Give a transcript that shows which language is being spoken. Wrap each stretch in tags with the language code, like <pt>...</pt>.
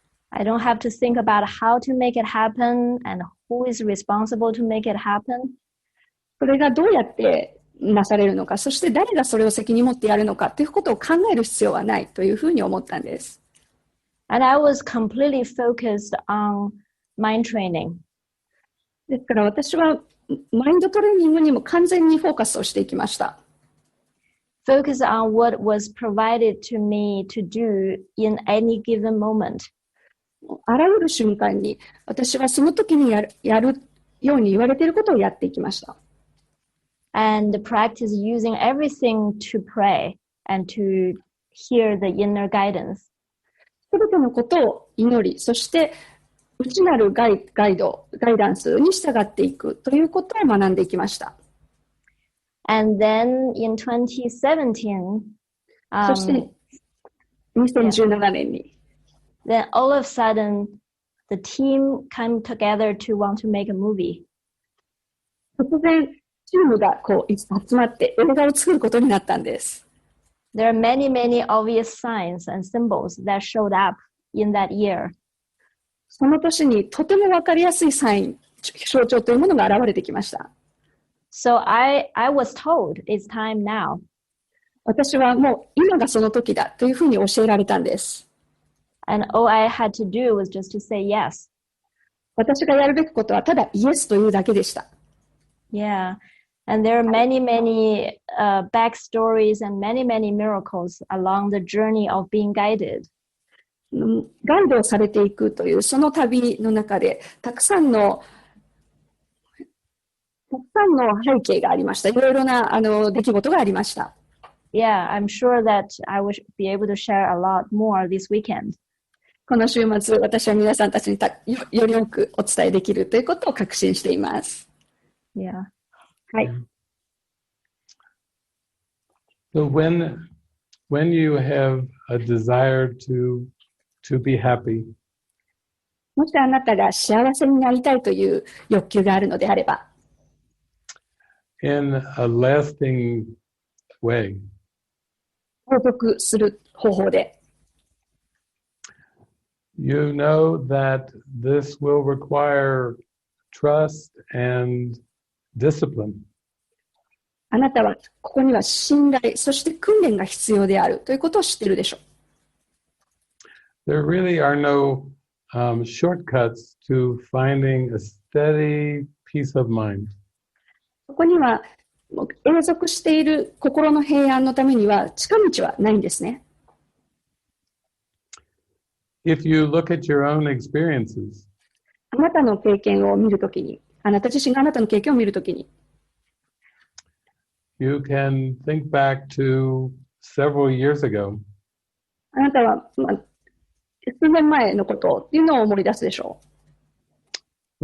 <en>I don't have to think about how to make it happen and who is responsible to make it happen.</en> <ja>それがどうやってなされるのか、そして誰がそれを責任持ってやるのかということを考える必要はないというふうに思ったんです。</ja> <en>And I was completely focused on mind training.</en> <ja>ですから私はマインドトレーニングにも完全にフォーカスをしていきました。</ja> <en>Focus on what was provided to me to do in any given moment.</en> <ja>あらゆる瞬間に私はその時にやるように言われていることをやっていきました。</ja> <en>And practice using everything to pray and to hear the inner guidance.</en> <ja>すべてのことを祈り、そして内なるガイダンスに従っていくということを学んでいきました。</ja> <en>And then in 2017,</en> <ja>そして2017年に、</ja> <en>then all of a sudden, the team came together to want to make a movie.</en> <ja>突然、チームが集まって映画を作ることになったんです。</ja> <en>There are many, many obvious signs and symbols that showed up in that year.</en> <ja>その年にとてもわかりやすいサイン、象徴というものが現れてきました。</ja> <en>So I was told it's time now.</en> <ja>私はもう今がその時だというふうに教えられたんです。</ja> <en>And all I had to do was just to say yes.</en> <ja>私がやるべきことはただイエスというだけでした。</ja> <en>Yeah. And there are many, many backstories and many, many miracles along the journey of being guided.</en> <ja>ガイドをされていくというその旅の中でたくさんの背景がありました。いろいろな出来事がありました。</ja> <en>Yeah, I'm sure that I will be able to share a lot more this weekend.</en> <ja>この週末、私は皆さんたちにより多くお伝えできるということを確信しています。</ja> <en>Yeah.</en> <ja>はい。</ja> <en>So when you have a desire to be happy,</en> <ja>もしあなたが幸せになりたいという欲求があるのであれば、</ja> <en>in a lasting way,</en> <ja>報告する方法で、</ja> <en>you know that this will require trust and discipline.</en> <ja>あなたはここには信頼、そして訓練が必要であるということを知っているでしょう。</ja> <en>There really are no shortcuts to finding a steady peace of mind.</en> <ja>ここには永続している心の平安のためには近道はないんですね。</ja> <en>If you look at your own experiences,</en> <ja>あなたの経験を見るときに、あなた自身があなたの経験を見るときに、</ja> <en>you can think back to several years ago.</en> <ja>あなたは、数年前のことっていうのを思い出すでしょう。</ja>